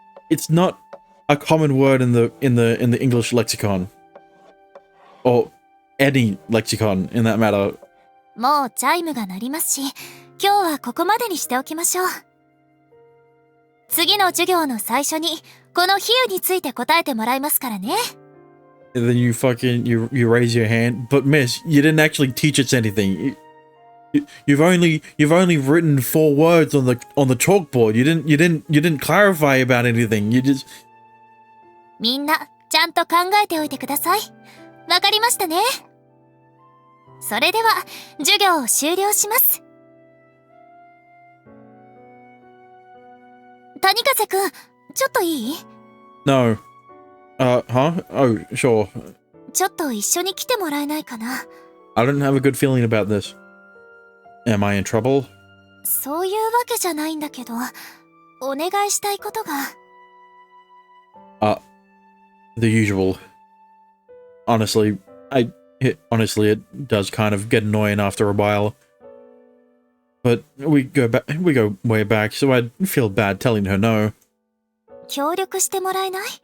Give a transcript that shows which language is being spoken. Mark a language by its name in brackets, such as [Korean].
[English] It's not a common word in the English lexicon, or any lexicon in that matter. [Japanese] もうチャイムが鳴りますし、今日はここまでにしておきましょう。次の授業の最初にこの比喩について答えてもらいますからね。 [English] And then you raise your hand, but miss, you didn't actually teach us anything. You've only written 4 words on the chalkboard. You didn't clarify about anything. You just. [Japanese] みんなちゃんと考えておいてください。わかりましたね。それでは授業を終了します。谷風くん、ちょっといい？ [English] No. Huh? Oh, sure. [Japanese] ちょっと一緒に来てもらえないかな。 [English] I don't have a good feeling about this. Am I in trouble? [Japanese] そういうわけじゃないんだけど、お願いしたいことが。 [English] The usual. Honestly, it does kind of get annoying after a while. But we go way back, so I'd feel bad telling her no. [Japanese] 協力してもらえない？